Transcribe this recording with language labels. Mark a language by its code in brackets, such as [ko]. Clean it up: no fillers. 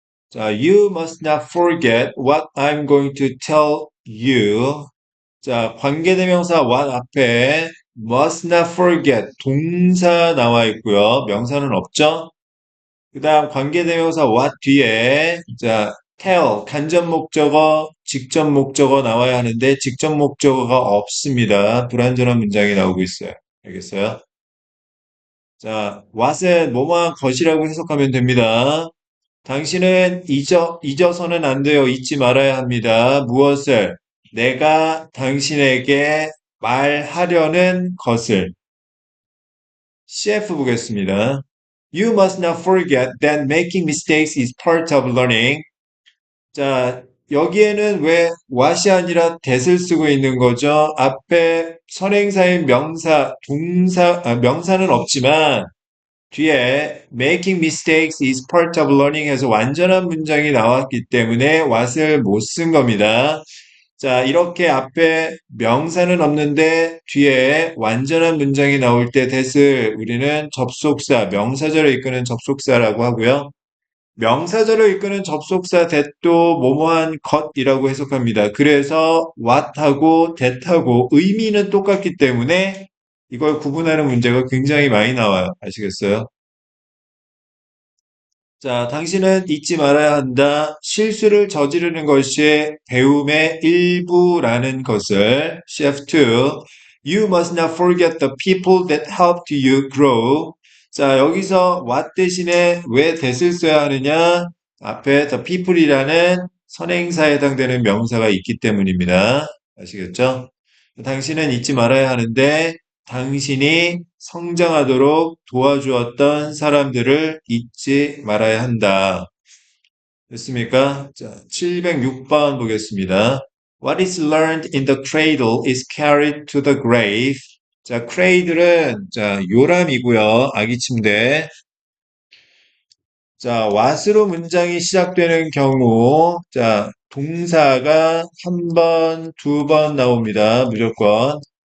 [en] 자, you must not forget what I'm going to tell you. [ko] 자, 관계대명사 what 앞에 [en] must not forget [ko] 동사 나와 있고요. 명사는 없죠? 그 다음 관계대명사 what 뒤에 자, tell 간접 목적어, 직접 목적어 나와야 하는데 직접 목적어가 없습니다. 불완전한 문장이 나오고 있어요. 알겠어요? 자, what은 뭐뭐한 것이라고 해석하면 됩니다. 당신은 잊어서는 안 돼요. 잊지 말아야 합니다. 무엇을? 내가 당신에게 말하려는 것을. CF 보겠습니다. [en] You must not forget that making mistakes is part of learning. [ko] 자, 여기에는 왜 what이 아니라 that을 쓰고 있는 거죠? 앞에 선행사인 명사, 명사는 없지만 뒤에 [en] making mistakes is part of learning [ko] 해서 완전한 문장이 나왔기 때문에 what을 못 쓴 겁니다. 자, 이렇게 앞에 명사는 없는데 뒤에 완전한 문장이 나올 때 that을 우리는 접속사, 명사절을 이끄는 접속사라고 하고요. 명사절을 이끄는 접속사 that도 뭐뭐한 것이라고 해석합니다. 그래서 what하고 that하고 의미는 똑같기 때문에 이걸 구분하는 문제가 굉장히 많이 나와요. 아시겠어요? 자, 당신은 잊지 말아야 한다. 실수를 저지르는 것이 배움의 일부라는 것을 [en] CF2 You must not forget the people that helped you grow. [ko] 자, 여기서 what 대신에 왜 that을 써야 하느냐? 앞에 the people이라는 선행사에 해당되는 명사가 있기 때문입니다. 아시겠죠? 당신은 잊지 말아야 하는데 당신이 성장하도록 도와주었던 사람들을 잊지 말아야 한다. 됐습니까? 자, 706번 보겠습니다. [en] What is learned in the cradle is carried to the grave. [ko] 자, cradle은 자, 요람이고요. 아기 침대. 자, what으로 문장이 시작되는 경우 자, 동사가 한 번, 두 번 나옵니다. 무조건.